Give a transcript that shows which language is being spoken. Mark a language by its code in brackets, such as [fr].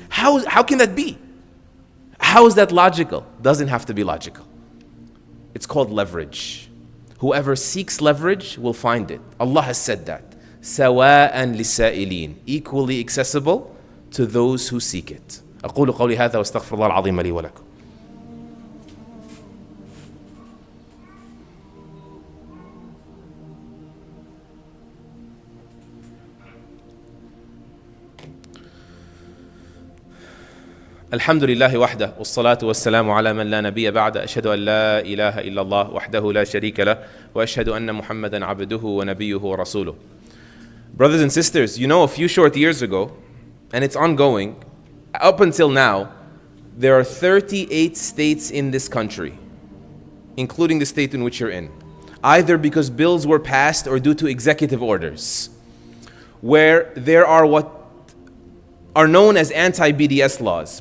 [en] How can that be? How is that logical? Doesn't have to be logical. It's called leverage. Whoever seeks leverage will find it. Allah has said that. [ar] سواء للسائلين, [en] equally accessible to those who seek it. [ar] أقول قولي هذا واستغفر الله العظيم لي ولكم. الحمد لله وحده والصلاة والسلام على من لا نبي بعد أشهد أن لا إله إلا الله وحده لا شريك له وأشهد أن محمدا عبده ونبيه ورسوله. [en] Brothers and sisters, a few short years ago, and it's ongoing, up until now, there are 38 states in this country including the state in which you're in, either because bills were passed or due to executive orders, where there are what are known as anti-BDS laws.